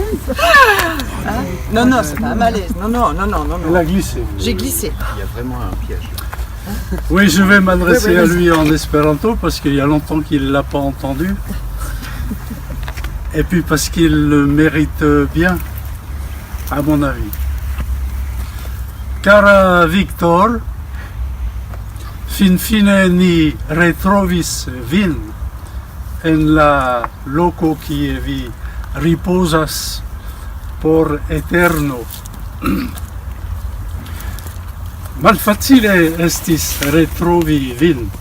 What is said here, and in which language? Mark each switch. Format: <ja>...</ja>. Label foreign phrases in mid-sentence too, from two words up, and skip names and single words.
<fr>Non, non, c'est pas un malaise. Non. elle a glissé. J'ai glissé. Il y a vraiment un piège. Oui, je vais m'adresser Oui, à vas-y. lui en espéranto parce qu'il y a longtemps qu'il ne l'a pas entendu. Et puis parce qu'il le mérite bien, à mon avis.</fr> <eo>Cara Victor, fin fine ni retrovis vin en la loco kie vi riposas por eterno. Malfacile estis retrovi vin.</eo>